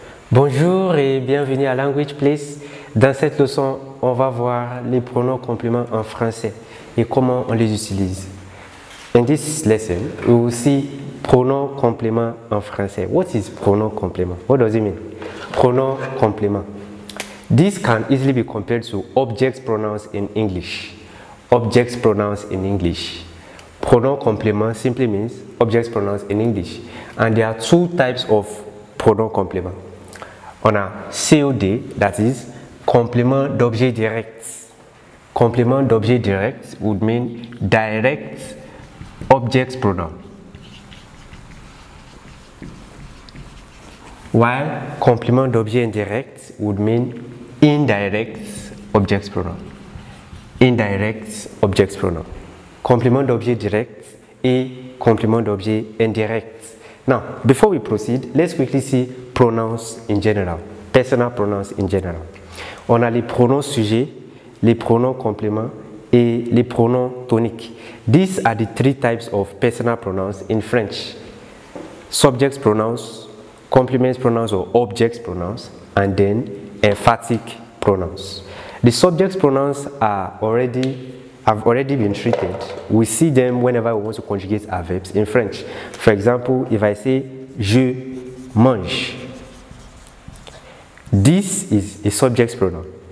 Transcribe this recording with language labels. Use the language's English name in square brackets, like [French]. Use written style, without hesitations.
[French] Bonjour et bienvenue à Language Place. Dans cette leçon, on va voir les pronoms compléments en français et comment on les utilise. [English] In this lesson, we will see pronoun complément en français. What is pronoun complément? What does it mean? Pronoun complément. This can easily be compared to object pronouns in English. Object pronouns in English. Pronoun complément simply means object pronouns in English. And there are two types of pronoun complément. [French] On a COD, that is complément d'objet direct. [English] Complément d'objet direct would mean direct object pronoun, while complément d'objet indirect would mean indirect object pronoun. Indirect object pronoun. [French] Complément d'objet direct et complément d'objet indirect. [English] Now, before we proceed, let's quickly see pronouns in general, personal pronouns in general. [French] On a les pronoms sujets, les pronoms compléments et les pronoms toniques. [English] These are the three types of personal pronouns in French: subject pronouns, complement pronouns or object pronouns, and then emphatic pronouns. The subject pronouns have already been treated. We see them whenever we want to conjugate our verbs in French. For example, if I say je mange, this is a subject pronoun.